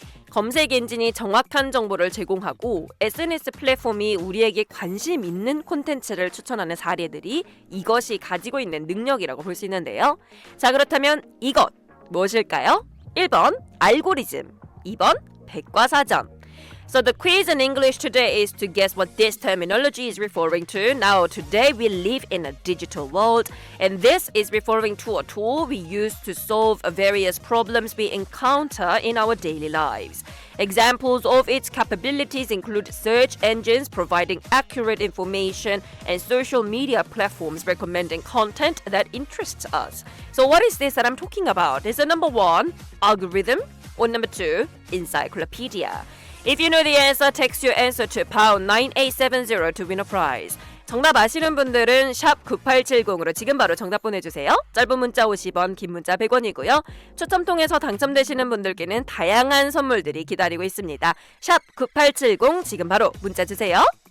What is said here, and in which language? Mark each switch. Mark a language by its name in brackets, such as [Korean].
[Korean] 검색 엔진이 정확한 정보를 제공하고 SNS 플랫폼이 우리에게 관심 있는 콘텐츠를 추천하는 사례들이 이것이 가지고 있는 능력이라고 볼 수 있는데요. 자, 그렇다면 이것 무엇일까요? 1번 알고리즘, 2번 백과사전. [English] So the quiz in English today is to guess what this terminology is referring to. Now, today we live in a digital world, and this is referring to a tool we use to solve various problems we encounter in our daily lives. Examples of its capabilities include search engines providing accurate information and social media platforms recommending content that interests us. So what is this that I'm talking about? Is it number 1, algorithm, or number 2, encyclopedia? If you know the answer, text your answer to pound 9870 to win a prize. [Korean] 정답 아시는 분들은 샵 9870으로 지금 바로 정답 보내주세요. 짧은 문자 50원, 긴 문자 100원이고요. 추첨 통해서 당첨되시는 분들께는 다양한 선물들이 기다리고 있습니다. 샵 9870 지금 바로 문자 주세요.